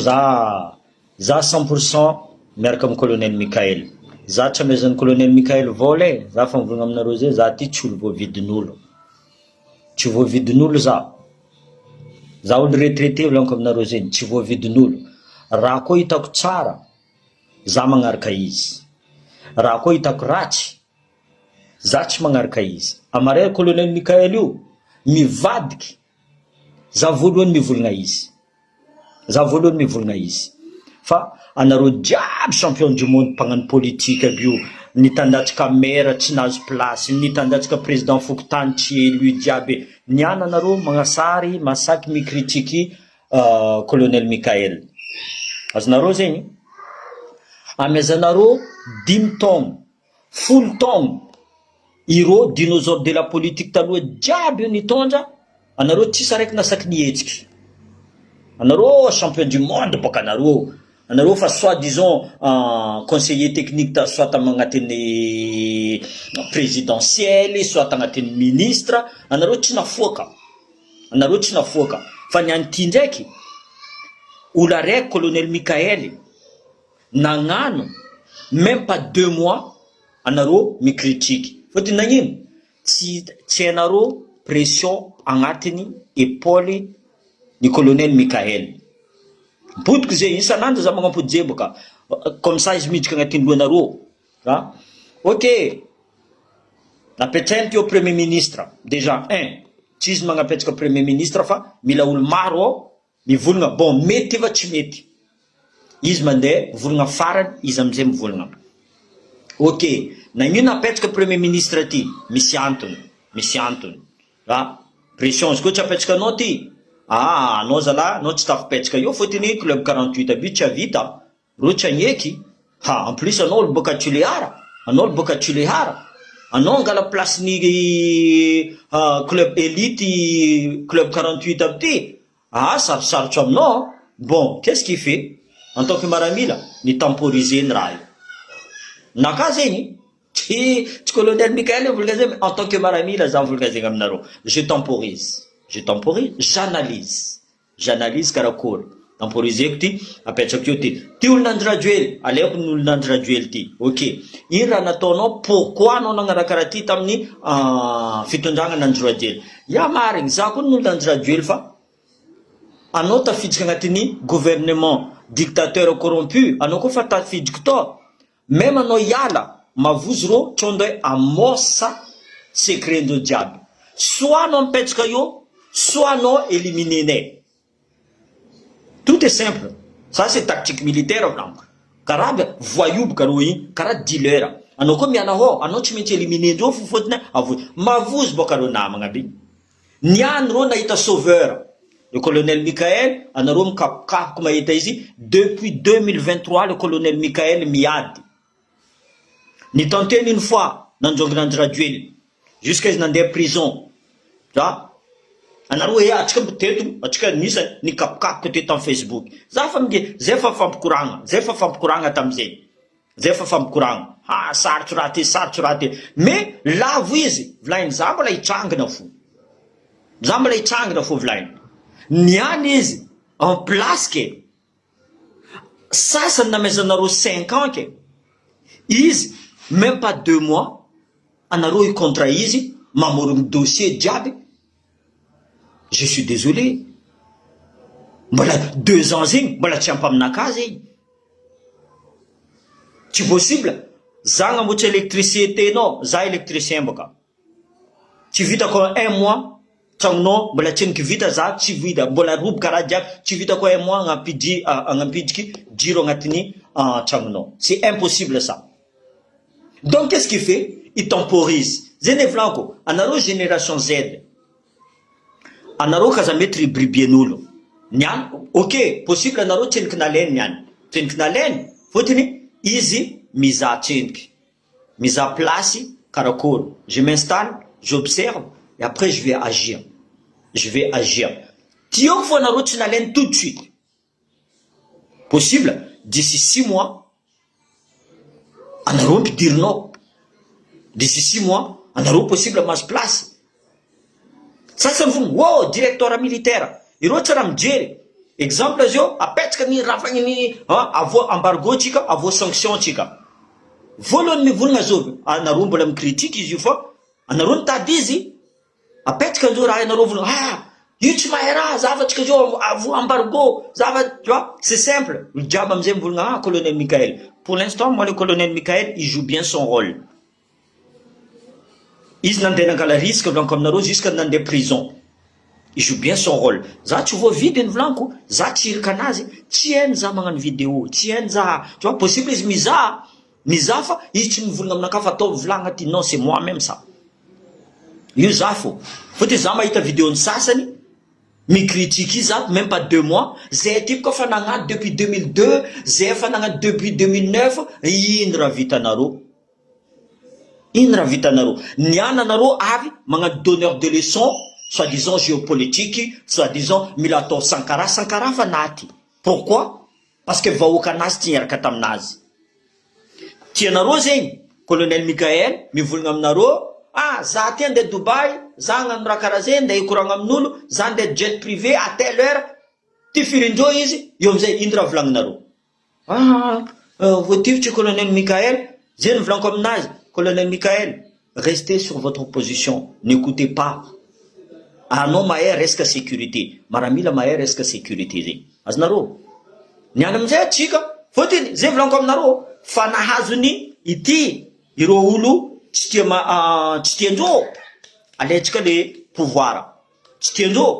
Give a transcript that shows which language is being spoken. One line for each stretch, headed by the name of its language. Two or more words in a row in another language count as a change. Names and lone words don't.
Malagasy: za 100% miaraka amin'ny colonel Mikael za tsy amezan'ny colonel Mikael vola za fa mivolagna aminareo zay za ty tsy olo voavidin'olo tsy voavidin'olo za olo retraité volaniko aminareo zegny tsy voavidin'olo raha koa hitako tsara za magnaraka izy raha koa hitako ratsy za tsy magnaraka izy amaray colonel Mikael io mivadiky za voalohany mivolagna izy fa anareo jiaby
French: champion du monde
Malagasy: mpagnano politique aby io nitandatsika maire tsy nahazo place nitandatsika président fokotany tsy élu jiaby niana anareo magnasary masaky mikritiky colonel Mikael azonareo zegny amezanareo 10 taogno 10 taogno ireo
French: dinosaure de la politique
Malagasy: taloha jiaby io nitondra anareo tsisy araiky nasaky nihetsiky anareo champion
French: du monde
Malagasy: boka anareo fa
French: soi-disant conseiller technique
Malagasy: soit agnatin'ny présidentiel soit agnatin'ny ministre anareo tsy nafoaka fa nianty ndraiky olo araiky colonel Mikael nagnano
French: même pas 2 mois
Malagasy: anareo micritique fotony nagnino tsy anareo pression agnatiny épaule ni colonel Mikael mpodiko zay isanandro za magnampody zay boka
French: comme ça
Malagasy: izy miditra agnatiny loanareo ok napetrainy teo
French: premier ministre déjà
Malagasy: tsy izy magnapetraka
French: premier ministre
Malagasy: fa mila olo maro ao mivolagna bon mety fa tsy mety izy mandeha volagna farany izy amizay mivolagna ok nagnino napetraka
French: premier ministre
Malagasy: ty misy antony pression izy koa tsy apetraka anao ty anao zala anao tsy tafipetraka io fotony club 48 aby tsy avita ro tsy agneky
French: en plus
Malagasy: anao olo boka Tsulehara anao angala place ny club élite club 48 aby ty sarotsarotra aminao bon
French: qu'est-ce qu'il fait en tant que
Malagasy: maramila ni temporiser ny raha io naka zegny tsy colonel Mikael volga zegny
French: en tant que
Malagasy: maramila za volga zegny aminareo
French: je temporise
Malagasy: j'analyse karakory temporiseko ty apetrako io ty olo nandraduely aleko ny olo nandraduely ty ok ino raha nataonao pourquoi anao nagnaraka raha ty tamin'ny fitondragna nandraduely marigny za koa ny olo nandraduely fa anao tafidika agnatin'ny
French: gouvernement dictateur corrompu
Malagasy: anao koa fa tafidiko to même anao iala mavozy ro tsondo hoe amosa secret ndreo jiaby soit anao mipetraka io soit anao éliminenay tout
French: est simple ça c'est tactique militaire
Malagasy: volaniko karaha voyou boka ro igny karaha dealer anao koa miala anao tsy maintsy éliminer ndreo fotony mavozy boka ro namagna aby niany ro nahita
French: sauveur le colonel Mikael
Malagasy: anareo mikapokapoko mahita izy depuis 2023
French: le colonel Mikael
Malagasy: miady nitenteny
French: une fois
Malagasy: nanjongo nandraduely jusqu'à izy nandeha prison anareo atsika teto atsika nisa nikapokapoko teto amin'ny Facebook za fa mige zay fa fampikoragna tamizay zay fa fampikoragna sarotro raha ty mais lavo izy volainy za mbola hitrangana fo volainy niany izy
French: en place
Malagasy: ke sasany namezanareo 5 ans ke izy
French: même pas 2 mois
Malagasy: anareo i contrat izy mamorogno dossier jiaby
French: je suis désolé
Malagasy: mbola 2 ans zegny mbola tsy ampy aminaka zegny tsy possible za gnamboatra électricité nao za électricien boka tsy vitako 1 mois tragnonao mbola tsy nikivita za tsy vita mbola roboka raha jiaby tsy vitako 1 mois agnapidiky jiro agnatin'ny tragnonao
French: c'est impossible ça donc qu'est-ce qu'il fait il temporise
Malagasy: zay volaniko anareo génération Z anareo kaza mety ribribien'olo niany ok possible anareo tseniky nalainy fotony izy miza tseniky miza place karakory
French: je m'installe j'observe et après je vais agir
Malagasy: tioko fo anareo tsy nalainy
French: tout de suite possible d'ici 6 mois
Malagasy: anareo ampidirinao,
French: d'ici 6 mois
Malagasy: anareo possible mahazo place. Sasany vony wow
French: directeur militaire
Malagasy: ireo tsara mijery exemple azy io apetraka ny rafagny avo embargo tsika, avo sanction tsika. Voalohany mivolagna zao anareo mbola micritique izy io fa anareo nitady izy apetraka an'izao raha anareo volagna io tsy mahay raha zavatsika zao
French: avo embargo
Malagasy: zava,
French: tu vois, c'est simple. Le diable
Malagasy: amizay mivolagna colonel Michael.
French: Pour l'instant moi le colonel Michael il joue bien son rôle.
Malagasy: Izy nandeha nangala risque volanko aminareo jusqu'à nandeha prison.
French: Il joue bien son rôle.
Malagasy: Za tsy vois vidéo volanko, za tsy irika anazy, tsy hainy za magnano vidéo, tsy hainy za,
French: tu vois,
Malagasy: possible izy mizaha fa izy tsy mivolagna aminakahy fa atao volagna ty,
French: non c'est moi même ça.
Malagasy: Io za fô. Fotony za mahita vidéo ny sasany micritique izy za
French: même pas 2 mois,
Malagasy: zay type ko fa nagnano depuis 2002, zay fa nagnano depuis 2009, ino raha vitanareo? Ino raha vitanareo? Niana anareo avy magnano
French: donneur de leçons, soi-disant géopolitique, soi-disant
Malagasy: mila atao Sankara fa naty.
French: Pourquoi? Parce que
Malagasy: vahoaka anazy ty niaraka taminazy. Tianareo zegny, colonel Michael mivolagna aminareo, za ty andeha Dubai, za hagnano raha karaha zay, andeha hikoragna amin'olo, za andeha
French: jet privé à telle heure,
Malagasy: ty firindreo izy, io amizay ino raha volagninareo? Voativitry colonel Michael, zay ny volanko aminazy, colonel Michael,
French: restez sur votre position, n'écoutez pas.
Malagasy: Anao mahay resaka sécurité, maramila mahay resaka sécurité zegny. Azonareo? Niany amizay atsika, fotony zay volanko aminareo, fa nahazony ity ireo olo tsy tiandreo alaitsika
French: le pouvoir,
Malagasy: tsy tiandreo.